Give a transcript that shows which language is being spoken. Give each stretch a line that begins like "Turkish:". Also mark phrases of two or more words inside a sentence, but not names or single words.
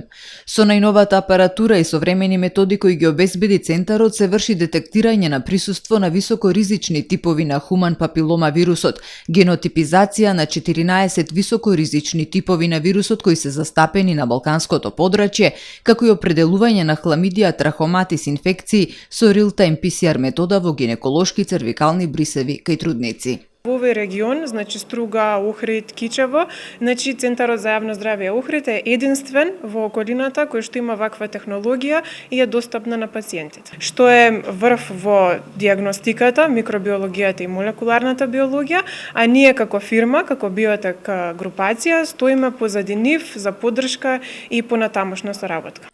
Macedonian: Со најновата апаратура и современи методи кои ги обезбеди Центарот се врши детектирање на присуство на високоризични типови на хуман папилома вирусот, генотипизација на 14 високоризични типови на вирусот кои се застапени на Балканското подрачје, како и определување на хламидија трахоматис инфекции со
English: real-time PCR
Macedonian: метода во гинекологија цервикални брисеви кај трудници. Во овој регион, Струга, Охрид, Кичево, Центарот за јавно здравје Охрид е единствен во околината кој што има ваква технологија и е достапна на пациентите. Што е врв во диагностиката, микробиологијата и молекуларната биологија, а ние како фирма, како биотек групација, стоиме позади нив за поддршка и понатамошна соработка.